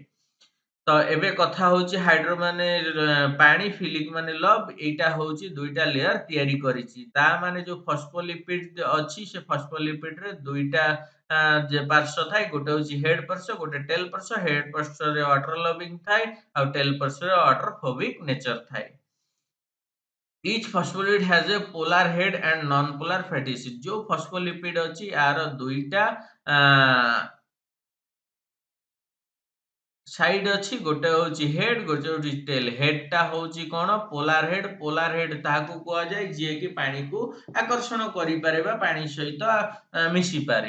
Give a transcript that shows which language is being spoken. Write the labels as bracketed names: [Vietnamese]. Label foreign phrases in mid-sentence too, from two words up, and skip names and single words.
[Odia] ତ ଏବେ କଥା ହଉଛି ହାଇଡ୍ରୋ ମାନେ ପାଣି, ଫିଲିକ ମାନେ ଲଭ। ଏଇଟା ହଉଛି ଦୁଇଟା ଲେୟର ତିଆରି କରିଛି। ତା ମାନେ ଯୋଉ ଫସ୍ଫୋଲିପିଡ ଅଛି ସେ ଫସ୍ଫୋଲିପିଡ ରେ ଦୁଇଟା ଯେ ପାର୍ଶ୍ୱ ଥାଏ, ଗୋଟେ ହଉଛି ହେଡ ପାର୍ଶ୍ୱ, ଗୋଟେ ଟେଲ ପାର୍ଶ୍ୱ। ହେଡ ପାର୍ଶ୍ୱରେ [English] water loving [Odia] ଥାଏ ଆଉ ଟେଲ ପାର୍ଶ୍ୱରେ [English] water phobic nature [Odia] ଥାଏ। [English] Each phospholipid has a polar head and non-polar fatty acid। [Odia] जो ଫସ୍ଫୋଲିପିଡ ଅଛି यार ଦୁଇଟା ସାଇଡ ଅଛି, ଗୋଟେ ହଉଛି ହେଡ, ଗୋଟେ ହଉଛି ଟେଲ। ହେଡ ଟା ହଉଛି କଣ [English] polar head. polar head [Odia] ତାହାକୁ କୁହାଯାଏ ଯିଏ କି ପାଣିକୁ ଆକର୍ଷଣ କରିପାରେ ବା ପାଣି ସହିତ ମିଶିପାରେ।